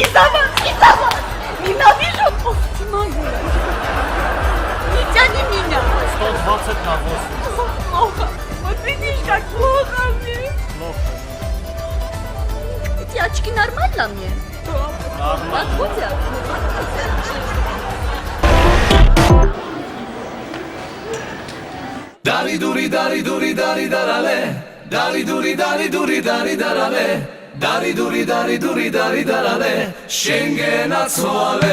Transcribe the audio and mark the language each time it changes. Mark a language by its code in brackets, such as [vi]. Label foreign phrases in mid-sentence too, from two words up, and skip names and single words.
[ru] Из-за вас. Ненавижу. Ох, ты моя. Не тяни меня. 120 на 8. Плохо. Вот видишь, как плохо мне. Плохо. Эти очки нормально мне? Нормально. Подходят? Dari duri dari duri dari darale. Dari duri dari duri dari darale. Dari duri dari duri dari darale. Schengen atsuale.